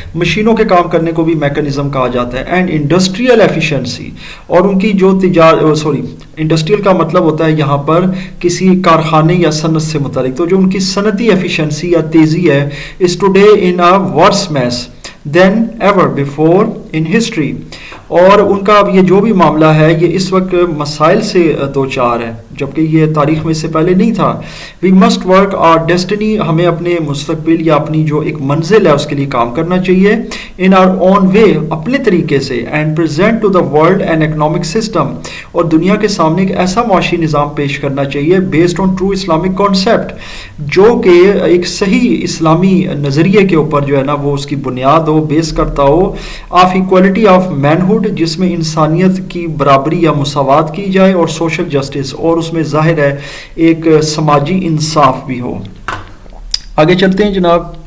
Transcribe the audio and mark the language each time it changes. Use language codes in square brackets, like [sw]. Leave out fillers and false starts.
[ur] مشینوں کے کام کرنے کو بھی میکنزم کہا جاتا ہے. اینڈ انڈسٹریل ایفیشنسی, اور ان کی جو انڈسٹریل کا مطلب ہوتا ہے یہاں پر کسی کارخانے یا صنعت سے متعلق, تو جو ان کی صنعتی ایفیشنسی یا تیزی ہے [en] is today in a worse mess than ever before in history. [ur] اور ان کا اب یہ جو بھی معاملہ ہے یہ اس وقت مسائل سے دوچار ہے جبکہ یہ تاریخ میں اس سے پہلے نہیں تھا. [en] We must work our destiny, [ur] ہمیں اپنے مستقبل یا اپنی جو ایک منزل ہے اس کے لیے کام کرنا چاہیے. [en] In our own way, [ur] اپنے طریقے سے. [en] And present to the world an economic system, [ur] اور دنیا کے سامنے ایک ایسا معاشی نظام پیش کرنا چاہیے [en] based on true Islamic concept, [ur] جو کہ ایک صحیح اسلامی نظریے کے اوپر جو ہے نا وہ اس کی بنیاد ہو, بیس کرتا ہو, [en] of equality of manhood, [ur] جس میں انسانیت کی برابری یا مساوات کی جائے, اور سوشل جسٹس, اور اس میں ظاہر ہے ایک سماجی انصاف بھی ہو. آگے چلتے ہیں جناب.